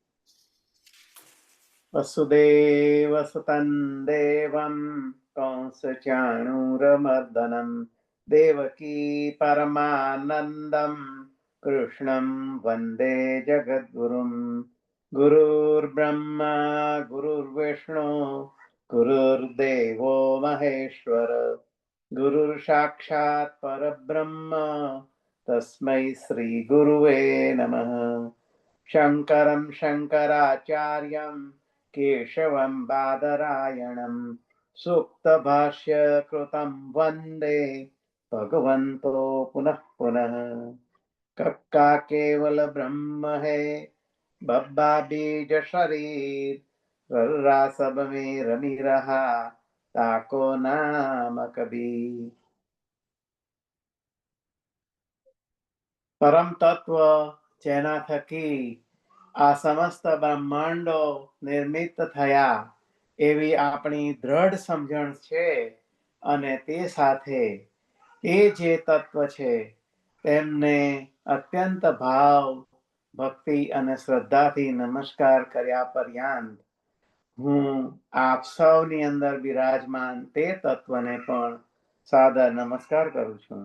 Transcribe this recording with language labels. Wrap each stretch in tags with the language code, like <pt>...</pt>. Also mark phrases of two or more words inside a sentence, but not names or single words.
<sa>वसुदेव सुतं देवं कंसचाणूरमर्दनम देवकी परमानंदम कृष्णं वंदे जगद्गुरुम. गुरुर्ब्रह्मा गुरुर्विष्णु गुरुर्देवो महेश्वर, गुरुर साक्षात परब्रह्म तस्मै श्रीगुरुवे नमः। शङ्करं शङ्कराचार्यं केशवं बादरायणं सूक्तभाष्यकृतं वन्दे भगवन्तो पुनः पुनः।</sa> <hi>कक्का केवल ब्रह्म है, बब्बा बीज शरीर, रर्रा सब में रमी रहा, ताको नाम कबीर।</hi> <gu>પરમ તત્વ જેના થકી આ સમસ્ત બ્રહ્માંડો નિર્મિત થયા એવી આપણી દ્રઢ સમજણ છે અને તે સાથે એ જે તત્વ છે તેમને અત્યંત ભાવ ભક્તિ અને શ્રદ્ધાથી નમસ્કાર કર્યા પર્યંત હું આપ સૌની અંદર બિરાજમાન તે તત્વને પણ સાદર નમસ્કાર કરું છું।</gu>